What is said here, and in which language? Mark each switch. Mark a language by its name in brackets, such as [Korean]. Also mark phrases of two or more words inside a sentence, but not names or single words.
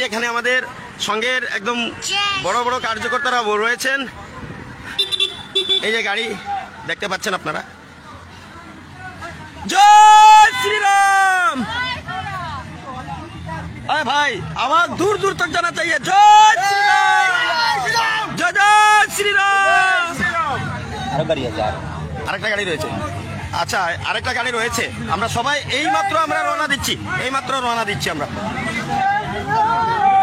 [Bangla] এখানে আমাদের সঙ্গের একদম বড় বড় কার্যকর্তারা রয়েছেন। এই যে গাড়ি দেখতে পাচ্ছেন আপনারা। জয় শ্রীরাম। [Hindi] अरे भाई आवाज दूर दूर तक जाना चाहिए। जय श्री राम, जय जय श्री राम। [Bangla] আরেকটা গাড়ি রয়েছে। আচ্ছা, আরেকটা গাড়ি রয়েছে। আমরা সবাই এইমাত্র আমরা রওনা দিচ্ছি, আমরা।